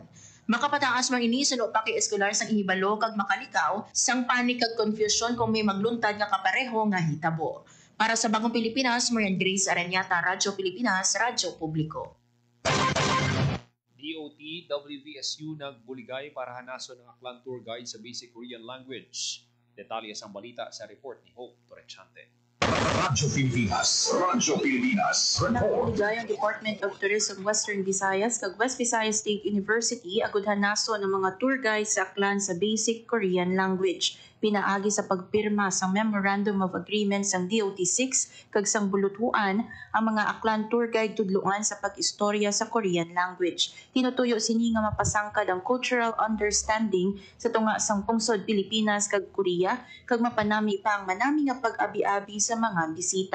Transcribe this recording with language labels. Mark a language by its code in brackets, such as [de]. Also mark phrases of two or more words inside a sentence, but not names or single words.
[hil] Makapataas man ini suno pa kay Escolar sang ihibalo kag makalikaw sang panik kag confusion kung may magluntad nga kapareho nga hitabo. Para sa Bagong Pilipinas, Marian Grace Araniata, Radyo Pilipinas, Radyo Publiko. DOT WVSU nagbuligay para hanason ng Aklan Tour Guide sa [en] basic Korean language. [hil] Detalye sang balita sa report ni Hope Torrechante. Radyo Pilipinas. Radyo Pilipinas. Nagbuligay ang Department of Tourism Western Visayas kag West Visayas State University agud hanason ng mga [en] tour guides [hil] sa Aklan sa [en] basic Korean language. [hil] Pinaagi sa pagpirma sa Memorandum of Agreement sang DOT-6 kag sang bulutuan ang mga Aklan [en] tour guide [hil] tudluan sa pag-istorya sa [en] Korean language. [hil] Tinutuyo sini nga mapasangkad ang [en] cultural understanding [hil] sa tunga sang pungsod Pilipinas kag Korea kag mapanami pa ang manami nga pag-abi-abi sa mga bisita.